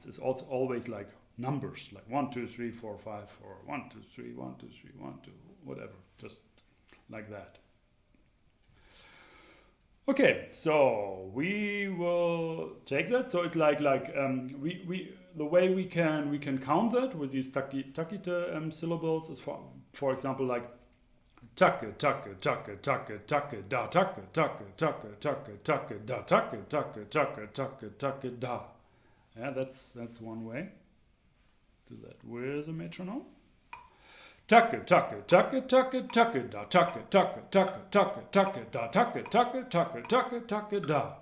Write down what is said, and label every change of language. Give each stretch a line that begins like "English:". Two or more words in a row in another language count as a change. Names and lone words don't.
English: It's also always like numbers, like 1, 2, 3, 4, 5, 4, 1, 2, 3, 1, 2, 3, 1, 2, whatever, just like that. Okay, so we will take that. So it's like the way we can count that with these takite syllables is for example like takke takke takke takke takke da takke takke takke takke takke da takke takke takke takke takke da. Yeah, that's one way. Do that with a metronome. Takke takke takke takke takke da takke takke takke takke takke da takke takke takke takke takke da.